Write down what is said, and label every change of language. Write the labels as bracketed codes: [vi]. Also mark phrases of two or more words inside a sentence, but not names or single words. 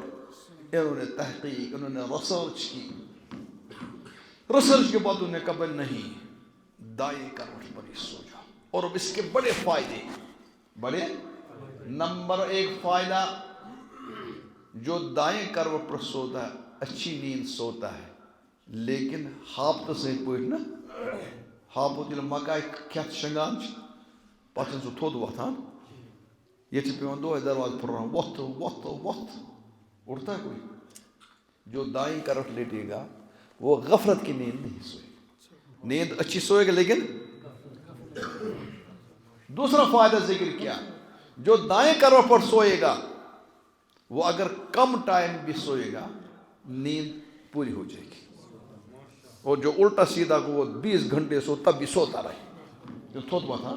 [ur] انہوں نے تحقیق، انہوں نے ریسرچ کی، ریسرچ کے بعد انہوں نے کہا نہیں دائیں کروٹ پر ہی سو جاؤ، اور اب اس کے بڑے فائدے، بڑے نمبر 1 فائدہ، جو دائیں کروٹ پر سوتا ہے اچھی نیند سوتا ہے، لیکن ہاپت سے پوچھنا [ks] ہاپت یل مکائی کھت شنگان پتن سو تھوٚد وۄتھان یہ پیوان دۄہے دروازٕ پھرراوُن وۄتھ [ur] اٹھتا ہے کوئی؟ جو دائیں کروٹ لیٹے گا وہ غفلت کی نیند نہیں سوئے گا، نیند اچھی سوئے گا، لیکن دوسرا فائدہ ذکر کیا، جو دائیں کروٹ پر سوئے گا وہ اگر کم ٹائم بھی سوئے گا نیند پوری ہو جائے گی، اور جو الٹا سیدھا کو وہ 20 گھنٹے سو تب بھی سوتا رہے، جو تھوت ہوا تھا۔